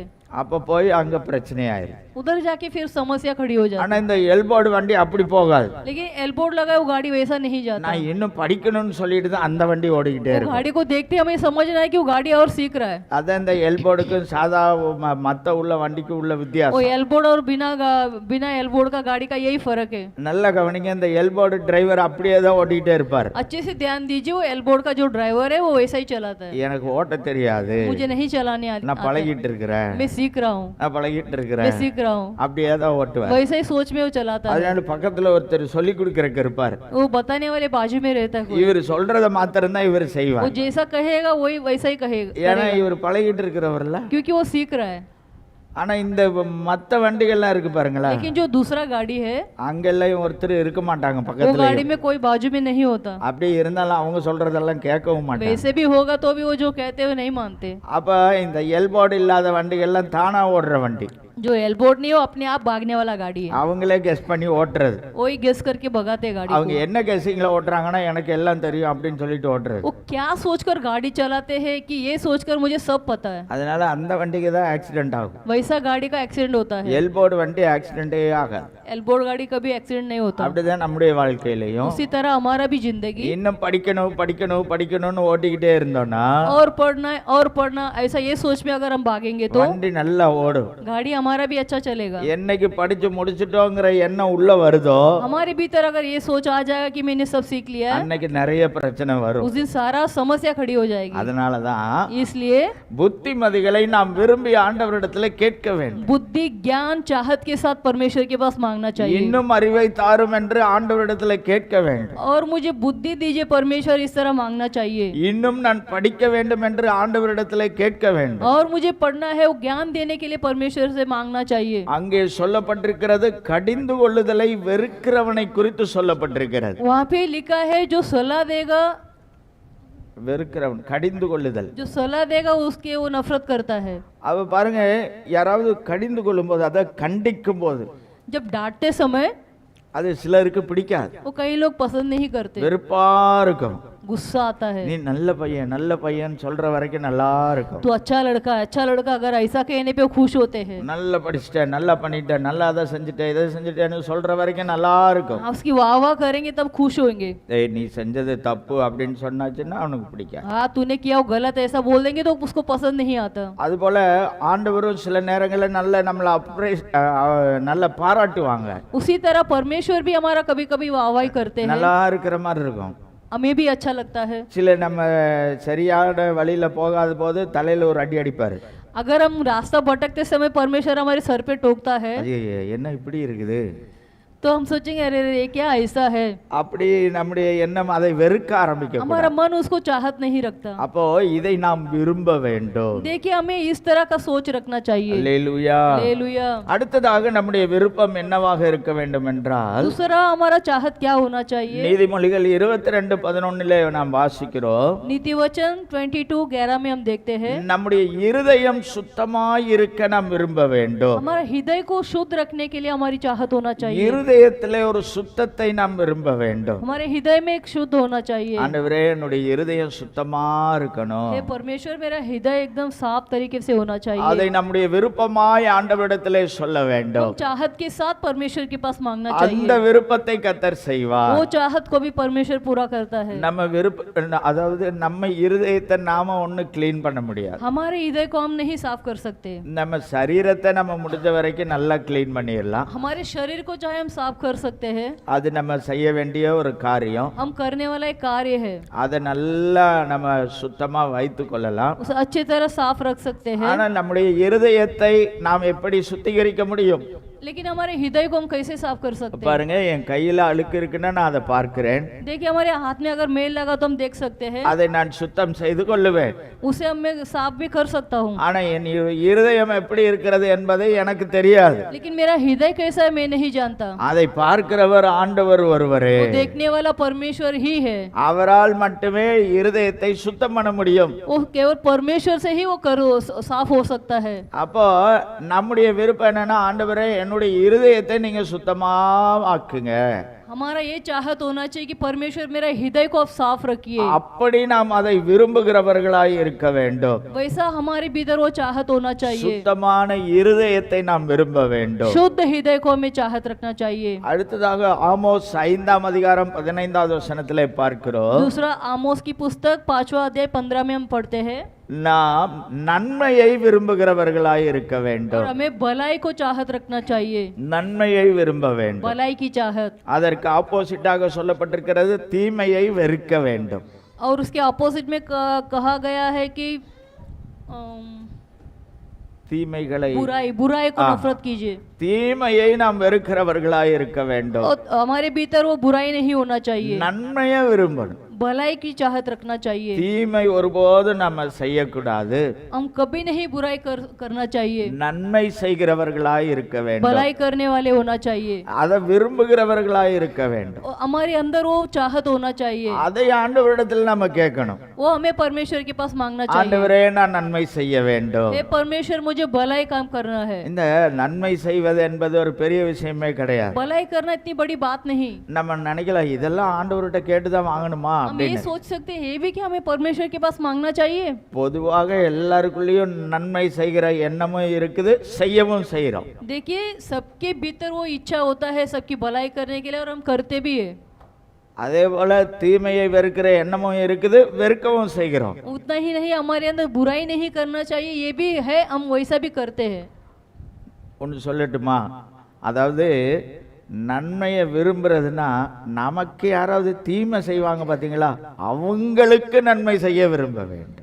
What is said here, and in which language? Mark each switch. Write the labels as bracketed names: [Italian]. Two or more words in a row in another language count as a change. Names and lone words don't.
[Tamil] அப்ப போய் அங்க பிரச்சனை ஆயிரும். [Hindi] उधर जाके फिर समस्या खड़ी हो जाती [Tamil] ஆனா இந்த எல்போர்டு வண்டி அப்படி போகாது. [Hindi] है। लेकिन एल्बोर्ड लगा है वो गाड़ी वैसा नहीं जाता, [Tamil] நான் இன்னும் படிக்கணும்னு சொல்லிட்டு தான் அந்த வண்டி ஓடிக்கிட்டே [Hindi] वो [Tamil] இருக்கும். [Hindi] गाड़ी को देखते हमें समझना है कि वो गाड़ी और सीख रहा है। [Tamil] அதான் இந்த எல்போர்டுக்கும் சாதா மத்த உள்ள வண்டிக்கு உள்ள [Hindi] वो [Tamil] வித்தியாசம். [Hindi] एल्बोर्ड और बिना एल्बोर्ड का गाड़ी का यही फर्क है। [Tamil] நல்லா கவனிங்க, இந்த எல்போர்டு டிரைவர் அப்படியே தான் ஓட்டிக்கிட்டே இருப்பார். [Hindi] अच्छे से ध्यान दीजिए, वो एल्बोर्ड का जो ड्राइवर है वो वैसा ही चलाता है। [Tamil] எனக்கு ஓட்ட தெரியாது, [Hindi] मुझे नहीं चलाने [Tamil] நான் பழகிட்டு இருக்கிறேன், [Hindi] मैं सीख रहा हूँ, [Tamil] நான் பழகிட்டு [Hindi] मैं [Tamil] இருக்கிறேன், [Hindi] सीख रहा हूँ, [Tamil] அப்படியே தான் ஓட்டுவேன். [Hindi] वैसा ही सोच में वो चलाता है। [Tamil] அதனால பக்கத்துல ஒருத்தர் சொல்லி கொடுக்கறக்கு இருப்பார், [Hindi] वो बताने वाले बाजू में रहता है कोई। [Tamil] இவர் சொல்றத மாத்திரம் தான் இவர் [Hindi] वो [Tamil] செய்வார். [Hindi] जैसा कहेगा वही वैसा ही कहेगा, [Tamil] ஏன்னா இவர் பழகிட்டு இருக்கிறவர்ல. [Hindi] क्योंकि वो सीख रहा है। [Tamil] ஆனா இந்த மத்த வண்டிகள்லாம் இருக்கு பாருங்களா, [Hindi] लेकिन जो दूसरा गाड़ी है [Tamil] அங்கெல்லாம் ஒருத்தர் இருக்க மாட்டாங்க [Hindi] वो [Tamil] பக்கத்துல. [Hindi] गाड़ी में कोई बाजू में नहीं होता, [Tamil] அப்படியே இருந்தாலும் அவங்க சொல்றதெல்லாம் கேட்கவும் மாட்டாங்க. [Hindi] वैसे भी होगा तो भी वो जो कहते हैं वो नहीं मानते। [Tamil] அப்ப இந்த எல்போர்டு இல்லாத வண்டிகள்லாம் தானா ஓடுற வண்டி, [Hindi] जो एल्बोर्ड नहीं हो अपने आप भागने वाला गाड़ी है, [Tamil] அவங்களே கெஸ் பண்ணி ஓட்டுறது. [Hindi] वही गेस करके भगाते गाड़ी [Tamil] அவங்க [Hindi] को। [Tamil] என்ன கெஸிங்ல ஓட்டுறாங்கன்னா எனக்கு எல்லாம் தெரியும் அப்படின்னு சொல்லிட்டு ஓட்டுறது. [Hindi] वो क्या सोचकर गाड़ी चलाते हैं कि ये सोचकर मुझे सब पता है, [Tamil] அதனால அந்த வண்டிக்கு தான் ஆக்சிடென்ட் ஆகும். [Hindi] वैसा गाड़ी का एक्सीडेंट होता है। [Tamil] எல்போர்டு வண்டி ஆக்சிடென்ட்டே ஆகாது. [Hindi] एल्बोर्ड गाड़ी कभी एक्सीडेंट नहीं होता। [Tamil] அப்படிதான் நம்முடைய வாழ்க்கையிலையும் [Hindi] उसी तरह हमारा भी जिंदगी, [Tamil] இன்னும் படிக்கணும் படிக்கணும் படிக்கணும்னு ஓட்டிக்கிட்டே இருந்தோம்னா [Hindi] और पढ़ना ऐसा ये सोच में अगर हम भागेंगे तो [Tamil] வண்டி நல்லா ஓடும். [Hindi] गाड़ी हमारा भी अच्छा चलेगा। [Tamil] என்னைக்கு படிச்சு முடிச்சிட்டோங்கிற எண்ணம் உள்ள வருதோ [Hindi] हमारे भीतर अगर ये सोच आ जाएगा कि मैंने सब सीख लिया है, [Tamil] அன்னைக்கு நிறைய பிரச்சனை வரும். [Hindi] उस दिन सारा समस्या खड़ी हो जाएगी। [Tamil] அதனாலதான் [Hindi] इसलिए [Tamil] புத்திமதிகளை நாம் விரும்பி ஆண்டவரிடத்துல கேட்க வேண்டும். [Hindi] बुद्धि ज्ञान चाहत के साथ परमेश्वर के पास मांगना चाहिए, [Tamil] இன்னும் அறிவை தாரும் என்று ஆண்டவரிடத்துல கேட்க வேண்டும். [Hindi] और मुझे बुद्धि दीजिए परमेश्वर इस तरह मांगना चाहिए, [Tamil] இன்னும் நான் படிக்க வேண்டும் என்று ஆண்டவரிடத்துல கேட்க வேண்டும். [Hindi] और मुझे पढ़ना है वो ज्ञान देने के लिए परमेश्वर से मांगना चाहिए। [Tamil] அங்கே சொல்லப்பட்டிருக்கிறது கடிந்து கொள்ளுதலை வெறுக்கிறவனை குறித்து சொல்லப்பட்டிருக்கிறது. [Hindi] वहाँ पे लिखा है जो सलाह देगा, [Tamil] வெறுக்கிறவன் கடிந்து கொள்ளுதல். [Hindi] जो सलाह देगा उसके वो नफरत करता है। [Tamil] அவ பாருங்க, யாராவது கடிந்து கொள்ளும் போது, அதை கண்டிக்கும் போது [Hindi] जब डांटते समय [Tamil] அது சிலருக்கு பிடிக்காது, [Hindi] वो कई लोग पसंद नहीं करते, [Tamil] வெறுப்பா இருக்கும். [Hindi] गुस्सा आता है। [Tamil] நீ நல்ல பையன் சொல்ற வரைக்கும் நல்லா இருக்கும். [Hindi] तो अच्छा लड़का अगर ऐसा कहने पे वो खुश होते हैं, [Tamil] நல்லா படிச்சிட்ட, நல்லா பண்ணிட்ட, நல்லா அதை செஞ்சுட்ட, இதை செஞ்சுட்டேன்னு சொல்ற வரைக்கும் நல்லா இருக்கும். [Hindi] आप उसकी वाह वाह करेंगे तब खुश होंगे। [Tamil] ஏய் நீ செஞ்சது தப்பு அப்படின்னு சொன்னாச்சுன்னா அவனுக்கு பிடிக்காது. [Hindi] हाँ तूने किया वो गलत ऐसा बोल देंगे तो उसको पसंद नहीं आता। [Tamil] அதுபோல ஆண்டவரும் சில நேரங்களில் நம்மளை நல்ல பாராட்டுவாங்க, [Hindi] उसी तरह परमेश्वर भी हमारा कभी कभी वाहवाही करते हैं, [Tamil] நல்லா இருக்கிற மாதிரி இருக்கும். [Hindi] हमें भी अच्छा लगता है। [Tamil] சில நம்ம சரியான வழியில போகாத போது தலையில ஒரு அடி அடிப்பாரு. [Hindi] अगर हम रास्ता भटकते समय परमेश्वर हमारे सर पे टोकता है, [Tamil] ஐயே, என்ன இப்படி இருக்குது, [Hindi] तो हम सोचेंगे अरे अरे ये क्या ऐसा है, [Tamil] அப்படி நம்முடைய எண்ணம் அதை வெறுக்க ஆரம்பிக்க [Hindi] हमारा मन उसको चाहत नहीं रखता। [Tamil] அப்போ இதை நாம் விரும்ப வேண்டும். [Hindi] देखिए हमें इस तरह का सोच रखना चाहिए। [Tamil] அல்லேலூயா. [Hindi] हालेलुया। [Tamil] அடுத்ததாக நம்முடைய விருப்பம் என்னவாக இருக்க வேண்டும் என்றால் [Hindi] दूसरा हमारा चाहत क्या होना चाहिए? [Tamil] நீதிமொழிகள் 22:11 நாம் வாசிக்கிறோம். [Hindi] नीति वचन 22:11 में हम देखते हैं, [Tamil] நம்முடைய இருதயம் சுத்தமாய் இருக்க நாம் விரும்ப வேண்டும். [Hindi] हमारा हृदय को शुद्ध रखने के लिए हमारी चाहत होना चाहिए। [Tamil] இருதயத்திலே ஒரு சுத்தத்தை நாம் விரும்ப வேண்டும். [Hindi] हमारे हृदय में एक शुद्ध होना चाहिए। [Tamil] ஆண்டவரே என்னுடைய இருதயம் சுத்தமா இருக்கணும். [Hindi] हे परमेश्वर मेरा हृदय एकदम साफ तरीके से होना चाहिए। [Tamil] அதை நம்முடைய விருப்பமாய் ஆண்டவரிடத்திலே சொல்ல வேண்டும். [Hindi] हम चाहत के साथ परमेश्वर के पास मांगना [Tamil] அந்த [Hindi] चाहिए। [Tamil] விருப்பத்தை கர்த்தர் செய்வார். [Hindi] वो चाहत को भी परमेश्वर पूरा करता है। [Tamil] நம்ம அதாவது நம்ம இருதயத்தை நாம ஒண்ணு க்ளீன் பண்ண முடியாது. [Hindi] हमारे हृदय को हम नहीं साफ कर सकते। [Tamil] நம்ம சரீரத்தை நம்ம முடிஞ்ச வரைக்கும் நல்லா க்ளீன் பண்ணிடலாம். [Hindi] हमारे शरीर को चाहे हम साफ कर सकते हैं, [Tamil] அது நம்ம செய்ய வேண்டிய ஒரு காரியம். [Hindi] हम करने वाला एक कार्य है। [Tamil] அதை நல்லா நம்ம சுத்தமா வைத்து கொள்ளலாம். [Hindi] उसे अच्छी तरह साफ रख सकते हैं। [Tamil] ஆனா நம்முடைய இருதயத்தை நாம் எப்படி சுத்திகரிக்க முடியும்? [Hindi] लेकिन हमारे हृदय को हम कैसे साफ कर सकते हैं? [Tamil] பாருங்க, என் கையில அழுக்கு இருக்குன்னா நான் அதை பார்க்கிறேன். [Hindi] देखिए हमारे हाथ में अगर मेल लगा तो हम देख सकते हैं, [Tamil] அதை நான் சுத்தம் செய்து கொள்ளுவேன். [Hindi] उसे हम मैं साफ भी कर सकता हूँ। [Tamil] ஆனா என் இருதயம் எப்படி இருக்கிறது என்பதை எனக்கு தெரியாது. [Hindi] लेकिन मेरा हृदय कैसा है मैं नहीं जानता। [Tamil] அதை பார்க்கிறவர் ஆண்டவர் ஒருவரே. [Hindi] वो देखने वाला परमेश्वर ही है। [Tamil] அவரால் மட்டுமே இருதயத்தை சுத்தம் பண்ண முடியும். [Hindi] वो केवल परमेश्वर से ही वो साफ हो सकता है। [Tamil] அப்போ நம்முடைய விருப்பம் என்னன்னா, ஆண்டவரே என்னுடைய இருதயத்தை நீங்க சுத்தமா ஆக்குங்க. [Hindi] हमारा ये चाहत होना चाहिए कि परमेश्वर मेरा हृदय को आप साफ रखिए। [Tamil] அப்படி நாம் அதை விரும்புகிறவர்களாய் இருக்க வேண்டும். [Hindi] वैसा हमारे भीतर वो चाहत होना चाहिए। [Tamil] சுத்தமான இருதயத்தை நாம் விரும்ப வேண்டும். [Hindi] शुद्ध हृदय को हमें चाहत रखना चाहिए। [Tamil] அடுத்ததாக ஆமோஸ் 5:15 பார்க்கிறோம். [Hindi] दूसरा आमोस की पुस्तक 5वां अध्याय 15 में हम पढ़ते हैं, [Tamil] நாம் நன்மையை விரும்புகிறவர்களாய் இருக்க [Hindi] और [Tamil] வேண்டும். [Hindi] हमें भलाई को चाहत रखना चाहिए। [Tamil] நன்மையை விரும்ப வேண்டும். [Hindi] भलाई की चाहत। [Tamil] அதற்கு ஆப்போசிட்டாக சொல்லப்பட்டிருக்கிறது தீமையை வெறுக்க வேண்டும். [Hindi] और उसके अपोजिट में कहा गया है कि [Tamil] தீமைகளை [Hindi] बुराई को नफरत कीजिए। [Tamil] தீமையை நாம் வெறுக்கிறவர்களாய் இருக்க வேண்டும். [Hindi] और हमारे भीतर वो बुराई नहीं होना चाहिए, [Tamil] நன்மையை விரும்பணும். [Hindi] भलाई की चाहत रखना चाहिए। [Tamil] தீமை ஒருபோதும் நம்ம செய்யக்கூடாது. [Hindi] हम कभी नहीं बुराई करना चाहिए, [Tamil] நன்மை செய்கிறவர்களாய் இருக்க வேண்டும். [Hindi] भलाई करने वाले होना चाहिए। [Tamil] அதை விரும்புகிறவர்களாய் இருக்க வேண்டும். [Hindi] और हमारे अंदर वो चाहत होना चाहिए। [Tamil] அதை ஆண்டவரிடத்தில் நம்ம கேட்கணும். [Hindi] वो हमें परमेश्वर के पास मांगना चाहिए। [Tamil] ஆண்டவரே நான் நன்மை செய்ய வேண்டும். [Hindi] हे परमेश्वर मुझे भलाई काम करना है। [Tamil] இந்த நன்மை செய்வது என்பது ஒரு பெரிய விஷயமே கிடையாது. [Hindi] भलाई करना इतनी बड़ी बात नहीं। [Tamil] நம்ம நினைக்கலாம் இதெல்லாம் ஆண்டவர்கிட்ட கேட்டுதான் வாங்கணுமா [Hindi] हम ये [Tamil] அப்படின்னு. [Hindi] सोच सकते हैं ये भी कि हमें परमेश्वर के पास मांगना चाहिए। [Tamil] பொதுவாக எல்லாருக்குள்ளேயும் நன்மை செய்கிற எண்ணமும் இருக்குது, செய்யவும் செய்கிறோம். [Hindi] देखिए सबके भीतर वो इच्छा होता है सबकी भलाई करने के लिए, और हम करते भी है। [Tamil] அதே போல தீமையை வெறுக்கிற எண்ணமும் இருக்குது, வெறுக்கவும் செய்கிறோம். [Hindi] उतना ही नहीं हमारे अंदर बुराई नहीं करना चाहिए ये भी है, हम वैसा भी करते हैं। [Tamil] ஒன்று சொல்லட்டுமா, அதாவது நன்மையை விரும்புறதுன்னா நமக்கு யாராவது தீமை செய்வாங்க பாத்தீங்களா, அவங்களுக்கு நன்மை செய்ய விரும்ப வேண்டும்.